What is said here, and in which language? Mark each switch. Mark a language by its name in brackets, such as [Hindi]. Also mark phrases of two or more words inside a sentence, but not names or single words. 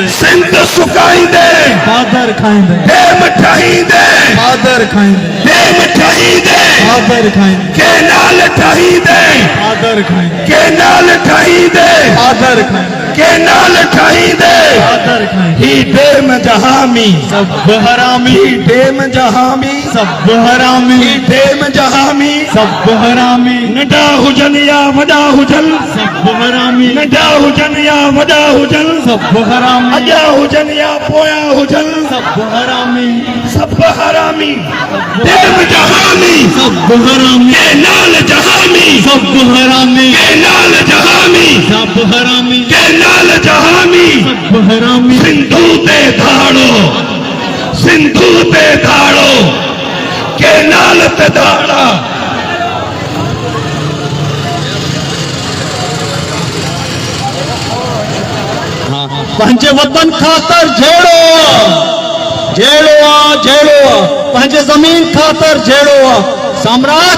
[Sindhi] सिंध सुकाईंदे बादर खाईंदे डेम ठाहींदे बादर खाईंदे डेम ठाहींदे बादर खाईंदे केनाल ठाहींदे बादर खाईंदे केनाल ठाहींदे बादर खाईंदे केनाल ठाहींदे बादर खाईंदे ही डेम जहामी सब हरामी ही डेम जहामी सब हरामी ही डेम जहामी सब हरामी नंढा हुजनि या वॾा हुजनि सब हरामी नंढा हुजनि या वॾा हुजनि सब हरामी अॻियां हुजनि या पोयां हुजनि सब हरामी सभु हरामी डेम जहामी सब हरामी केनाल जहामी सब हरामी केनाल जहामी सब हरामी केनाल जहामी सब हरामी सिंधु ते धाड़ो सिंधु ते धाड़ो केनाल ते धाड़ा पंहिंजे वतन ख़ातिर जहिड़ो पंहिंजे ज़मीन ख़ातिर जहिड़ो साम्राज्य